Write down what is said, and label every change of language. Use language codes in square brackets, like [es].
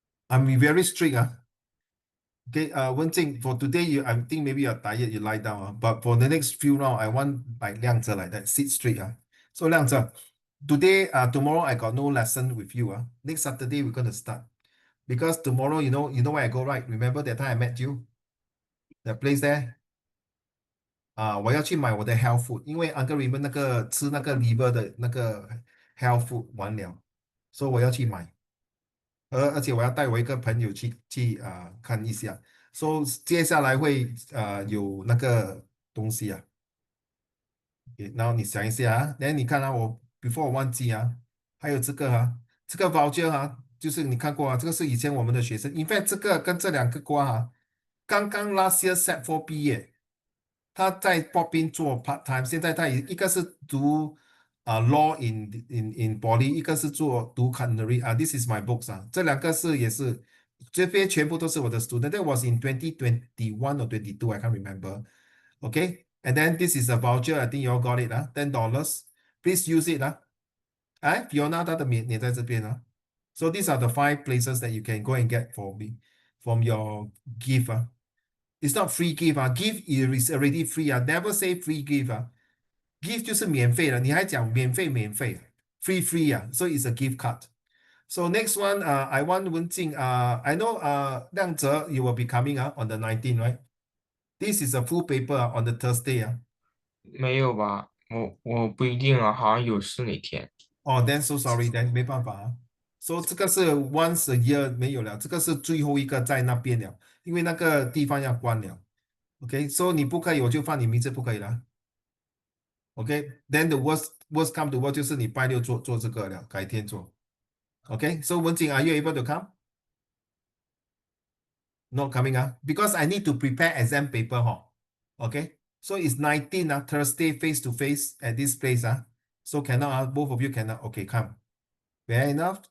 [en] I'm very strict. Okay, Wenjing, for today, I think maybe you're tired, you lie down. But for the next few rounds, I want like Liang Zi like that, sit straight. So Liang Zi, today, tomorrow I got no lesson with you. Next Saturday, we're gonna start. Because tomorrow, you know where I go, right? Remember that time I met you? That place there? [zh] 我要去买我的 [en] health food， [zh] 因为 Uncle Raymond 吃那个 liver 的那个 health food 完了，所以我要去买。而且我要带我一个朋友去看一下，所以接下来会有那个东西啊。然后你想一下然后你看我 before 我忘记还有这个这个 voucher 就是你看过这个是以前我们的学生， [en] in fact [zh] 这个跟这两个瓜刚刚 [en] last year [zh] Set4毕业，他在 Popin 做 [en] part time， [zh] 现在他一个是读 [en] law in poly， [zh] 一个是读 [en] culinary this is my books [zh] 这两个也是这边全部都是我的 student。 [en] That was in 2021 or 22, I can't remember. Okay, and then this is a voucher. I think you all got it $10. Please use it Fiona [zh] 她的也在这边 [en] So these are the 5 places that you can go and get for me from your gift It's not free gift gift is already free never say free gift gift [zh] 就是免费的，你还讲免费 [en] free free so it's a gift card. So next one I want Wenjing I know Liang Zi, you will be coming on the 19th, right? This is a full paper on the Thursday [zh] 没有吧？我不一定啊，好像有事那天。 [en] Oh, then so sorry, then [zh] 没办法So 这个是 [en] once a year [zh] 没有了，这个是最后一个在那边了，因为那个地方要关了。 Okay, so 你不可以，我就放你名字不可以了。 [en] Okay, then the worst come to worst [zh] 就是你拜六做这个了，改天做。 [en] Okay, so Wenjing, are you able to come? Not coming because I need to prepare exam paper Okay, so it's 19 Thursday face to face at this place so cannot both of you cannot. Okay, come. Fair enough.